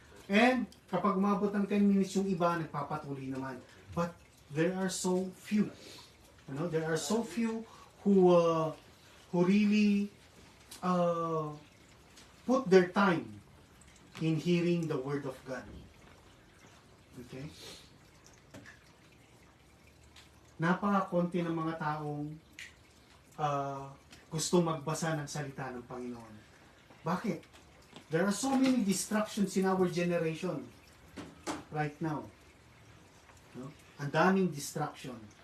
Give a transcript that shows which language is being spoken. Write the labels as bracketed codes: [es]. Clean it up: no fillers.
[tl] And kapag umabot ng 10 minutes yung iba, nagpapatuloy naman. [en] But there are so few. There are so few who really put their time in hearing the Word of God. Okay? [tl] Napakakonti ng mga taong gusto magbasa ng salita ng Panginoon. Bakit? [en] There are so many distractions in our generation right now. No? [tl] Ang daming distraction.